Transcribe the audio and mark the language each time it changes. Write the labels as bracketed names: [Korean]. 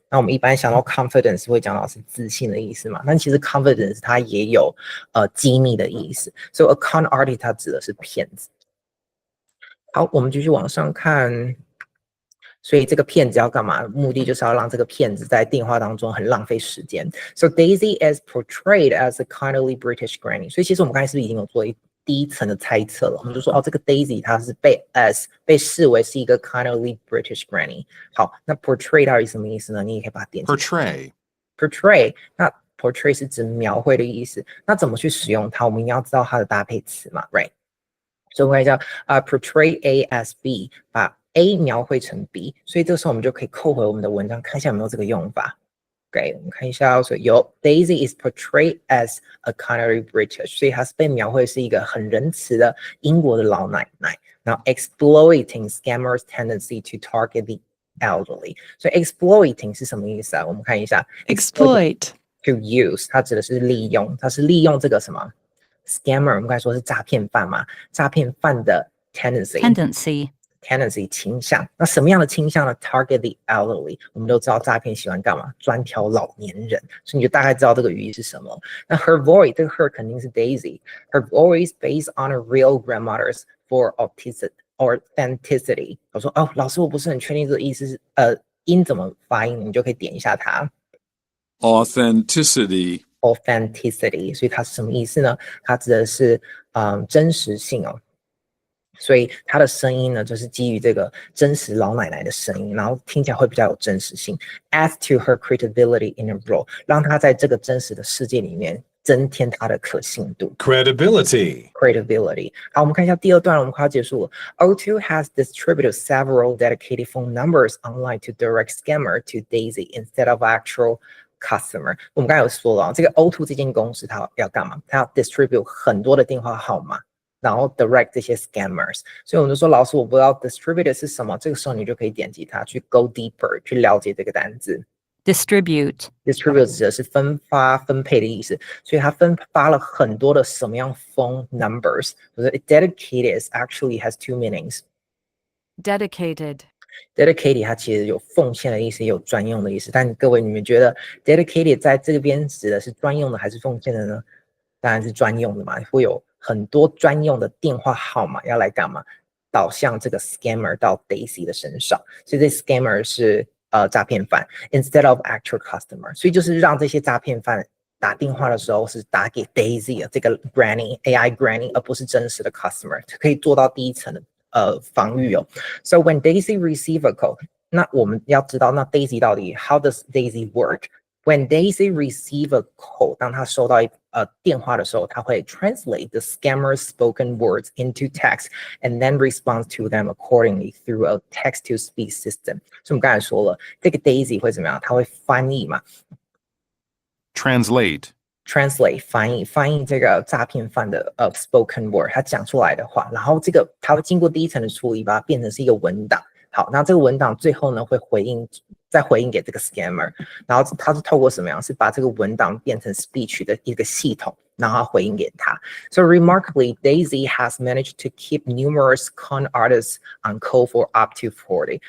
[Chinese] 那我们一般想到 confidence 会讲到是自信的意思嘛，但其实 confidence 它也有机密的意思。所以 [English] a con artist [Chinese] 它指的是骗子。好，我们继续往上看。所以这个骗子要干嘛？目的就是要让这个骗子在电话当中很浪费时间。 [English] So Daisy is portrayed as a kindly British granny。 [Chinese] 所以其实我们刚才是不是已经有做第一层的猜测了？我们就说这个 Daisy 它是被视为是一个 [English] kindly British granny。 [Chinese] 好，那 portray 到底什么意思呢？你也可以把它点进去。 portray， 那 portray 是指描绘的意思。那怎么去使用它？我们一定要知道它的搭配词嘛 ， [English] right？ [Chinese] 所以我们看一下 [English] portray A as B， [Chinese] 把A 描绘成 B， 所以这时候我们就可以扣回我们的文章，看一下有没有这个用法。 OK， 我们看一下，所以有 [English] Daisy is portrayed as a kindly British， [Chinese] 所以它是被描绘是一个很仁慈的英国的老奶奶。然后 [English] exploiting scammers' tendency to target the elderly， [Chinese] 所以 exploiting 是什么意思啊？我们看一下 [English] exploit to use， [Chinese] 它指的是利用，它是利用这个什么 scammer， 我们刚才说是诈骗犯嘛，诈骗犯的 tendency 倾向。那什么样的倾向呢 ？ [English] Target the elderly， [Chinese] 我们都知道诈骗喜欢干嘛？专挑老年人，所以你就大概知道这个语义是什么。那 [English] her voice， 这个 her 肯定是 Daisy，her voice based on a real grandmother's for authenticity。 [Chinese] 我说老师，我不是很确定这个意思是音怎么发音，你就可以点一下它。 [English] authenticity， [Chinese] 所以它是什么意思呢？它指的是真实性哦。所以它的声音呢，就是基于这个真实老奶奶的声音，然后听起来会比较有真实性。 [English] Add to her credibility in a role， [Chinese] 让她在这个真实的世界里面增添她的可信度。 [English] credibility。 [Chinese] 好，我们看一下第二段，我们快要结束了。 [English] O2 has distributed several dedicated phone numbers online to direct scammer to Daisy instead of actual customer。 [Chinese] 我们刚才有说了，这个 O2 这间公司它要干嘛？它要 distribute 很多的电话号码。然后 direct 这些 scammers， 所以我们就说老师我不知道 distribute 是什么，这个时候你就可以点击它去 [English] go deeper [Chinese] 去了解这个单字。 [English] distribute [Chinese] 指的是分发分配的意思，所以它分发了很多的什么样 [English] phone numbers， [Chinese] 就是 [English] dedicated actually has two meanings。 dedicated [Chinese] 它其实有奉献的意思，也有专用的意思，但各位你们觉得 dedicated 在这边指的是专用的还是奉献的呢？当然是专用的嘛，会有很多专用的电话号码要来干嘛？导向这个 scammer 到 Daisy 的身s上，所以这 scammer 是诈骗犯 [English] instead of actual customer， [Chinese] 所以就是让这些诈骗犯打电话的时候是打给 Daisy 的这个 granny AI granny， 而不是真实的 customer， 可以做到第一层的防御哦。 [English] So when Daisy receive a call， [Chinese] 那我们要知道那 [English] Daisy 到底 how does Daisy work？When Daisy receive a call， [Chinese] 当她收到电话的时候，她会 [English] translate the scammer's spoken words into text and then respond to them accordingly through a text-to-speech system。 [Chinese] 所以我们刚才说了，这个 Daisy 会怎么样？她会翻译嘛 [English] translate [Chinese] 翻译这个诈骗犯的spoken word， 他讲出来的话，然后这个他会经过第一层的处理，把它变成是一个文档。好，那这个文档最后呢会再回应给这个 scammer， 然后他是透过什么样？是把这个文档变成 speech 的一个系统，然后回应给他。 [English] So remarkably, Daisy has managed to keep numerous con artists on call for up to 40。